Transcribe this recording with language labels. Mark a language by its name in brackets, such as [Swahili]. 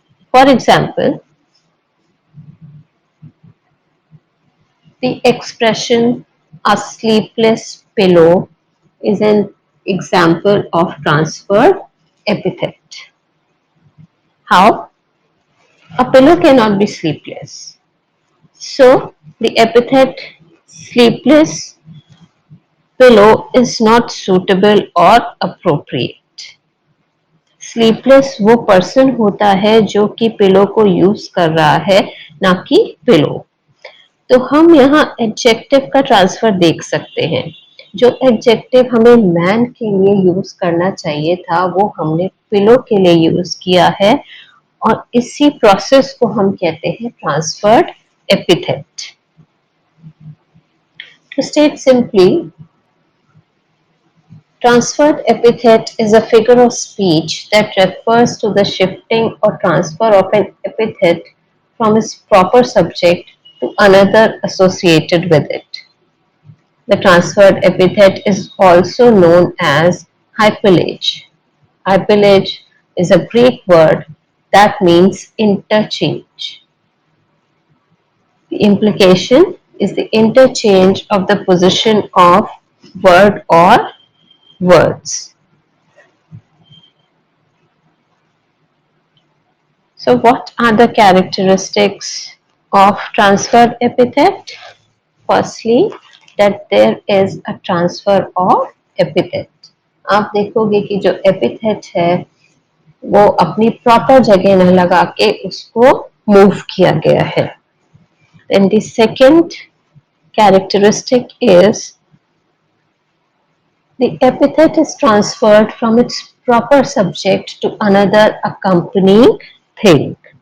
[English] For example, the expression "a sleepless pillow" is an example of transferred epithet. How? A pillow cannot be sleepless. So, the epithet "sleepless pillow" is not suitable or appropriate. [Hindi] Sleepless वो person होता है जो कि pillow को use कर रहा है, ना कि पिलो। तो हम यहाँ एडजेक्टिव का ट्रांसफर देख सकते हैं। जो एडजेक्टिव हमें मैन के लिए यूज करना चाहिए था वो हमने पिलो के लिए यूज किया है, और इसी प्रोसेस को हम कहते हैं transferred epithet. [English] To state simply, transferred epithet is a figure of speech that refers to the shifting or transfer of an epithet from its proper subject to another associated with it. The transferred epithet is also known as hypallage. Hypallage is a Greek word that means interchange. The implication is the interchange of the position of word or words. So what are the characteristics of transferred epithet? Firstly, that there is a transfer of epithet. [Hindi] आप देखोगे कि जो [English] epithet [Hindi] है वो अपनी proper जगह न लगा के उसको मूव किया गया है. [English] Then the second characteristic is the epithet is transferred from its proper subject to another accompanying thing.